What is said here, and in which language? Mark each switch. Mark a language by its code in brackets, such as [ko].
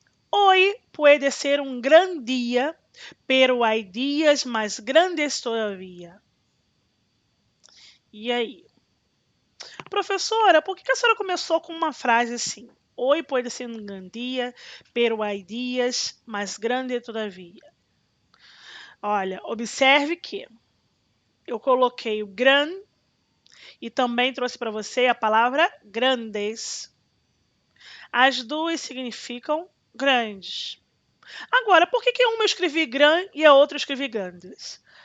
[es] Hoy puede ser un gran día, pero hay días más grandes todavía. [pt] E aí? Professora, por que a senhora começou com uma frase assim? [es] Hoy puede ser un gran día, pero hay días más grandes todavía. [pt] Olha, observe que eu coloquei o gran e também trouxe para você a palavra grandes. As duas significam grandes. Agora, por que uma eu escrevi gran e a outra eu escrevi grandes?